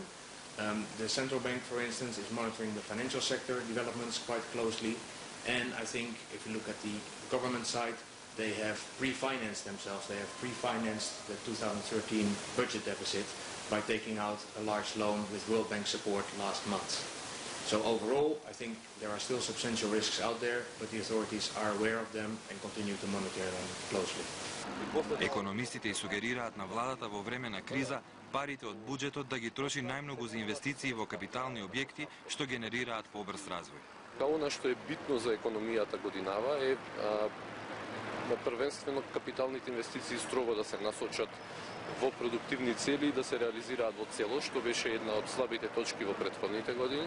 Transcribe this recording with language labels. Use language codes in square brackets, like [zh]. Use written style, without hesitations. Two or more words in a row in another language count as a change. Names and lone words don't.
[en] The central bank, for instance, is monitoring the financial sector developments quite closely, and I think if you look at the government side, they have pre-financed themselves. They have pre-financed the 2013 budget deficit by taking out a large loan with World Bank support last month. So overall, I think there are still substantial risks out there, but the authorities are aware of them and continue to monitor them closely. [mk] Економистите сугерираат на владата во време на криза парите од буџетот да ги троши најмногу за инвестиции во капитални објекти што генерираат побрз развој. Она што е битно за економијата годинава е првенствено капиталните инвестиции строго да се насочат во продуктивни цели и да се реализираат во целост, што беше една од слабите точки во претходните години.